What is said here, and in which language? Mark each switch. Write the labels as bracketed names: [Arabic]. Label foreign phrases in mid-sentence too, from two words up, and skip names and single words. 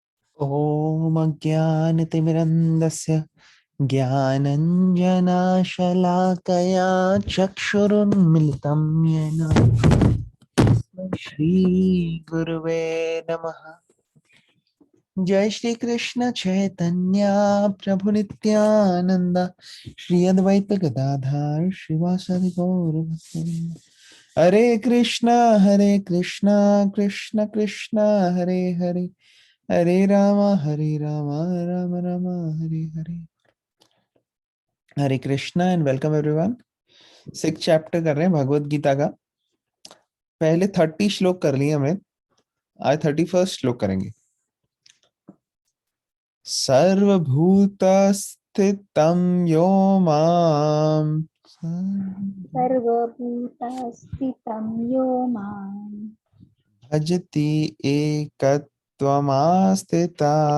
[Sanskrit] ॐ अज्ञानतिमिरन्धस्य ज्ञानञ्जनशलाकया चक्षुरुन्मिलितं येन श्रीगुरुवे नमः। जय श्री कृष्ण चैतन्य प्रभु नित्यानंद श्री अद्वैत गदाधर श्रीवासदि गौर भक्तवृंद। हरे कृष्णा कृष्ण कृष्ण हरे हरे, हरे राम राम राम हरे हरे। हरे कृष्णा [English] and welcome everyone. [Hindi] 6 चैप्टर कर रहे हैं भगवत गीता का। पहले 30 श्लोक कर लिए हमने, आज 31st श्लोक करेंगे। [Sanskrit] सर्वभूतस्थितं यो मां सर्वभूतस्थितं यो मां भजति एकत्वमास्थिता